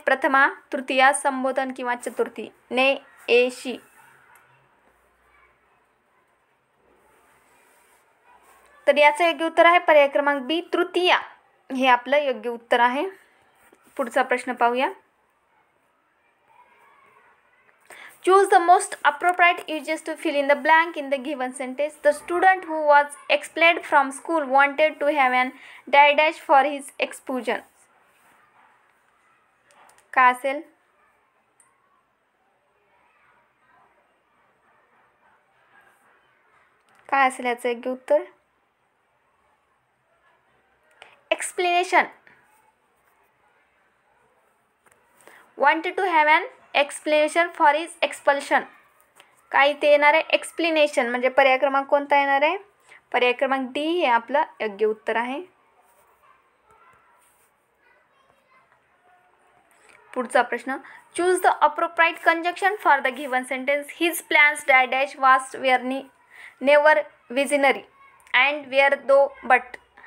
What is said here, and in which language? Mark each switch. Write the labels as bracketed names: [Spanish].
[Marathi] प्रथमा, तृतीया, संबोधन किंवा चतुर्थी. ने एशी. तर याचं योग्य उत्तर आहे पर्याय क्रमांक बी, तृतीया हे आपलं योग्य उत्तर आहे. पुढचा प्रश्न पाहूया. [English] Choose the most appropriate uses to fill in the blank in the given sentence. The student who was expelled from school wanted to have an dash for his expulsion. [Marathi] काय असेल? काय असेल याचं योग्य उत्तर? [English] Explanation. wanted to have an explanation for his expulsion. [Marathi] काय ते येणार आहे? एक्सप्लेनेशन. म्हणजे पर्याय क्रमांक कोणता येणार आहे? पर्याय क्रमांक डी हे आपलं योग्य उत्तर आहे. पुढचा प्रश्न, [English] Choose the appropriate conjunction for the given sentence. His plans dash vast were never visionary and were though but.